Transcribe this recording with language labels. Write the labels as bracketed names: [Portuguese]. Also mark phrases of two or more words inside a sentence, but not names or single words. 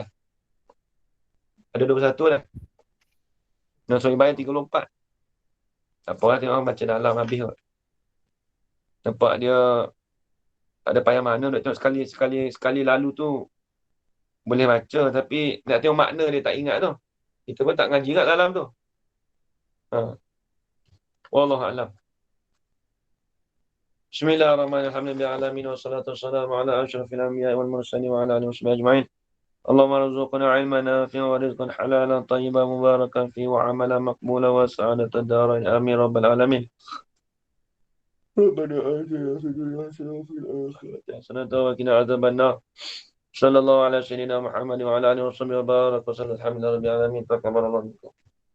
[Malay] Ada 21 dah. Nak suruh bayar 34. Tak apa lah, tengok baca dalam habis kot. Nampak dia tak ada payah mana nak tengok sekali lalu tu boleh baca, tapi nak tengok makna dia tak ingat tu. Kita pun tak ngaji kat dalam tu. [Arabic] والله أعلم. بسم الله الرحمن الرحيم. الحمد لله العالمين والصلاة والسلام على أشرف الأنبياء والمرسلين وعلى آله وصحبه أجمعين. اللهم ارزقنا علما نافعا ورزقا حلالا طيبا مباركا فيه وعملا مقبولا وسعادة الدارين. آمين رب العالمين. ربنا آتنا في الدنيا حسنة وفي الآخرة حسنة وقنا عذاب النار. صلى الله على سيدنا محمد وعلى آله وصحبه وبارك وسلم. الحمد لله رب العالمين. تقبل الله منكم.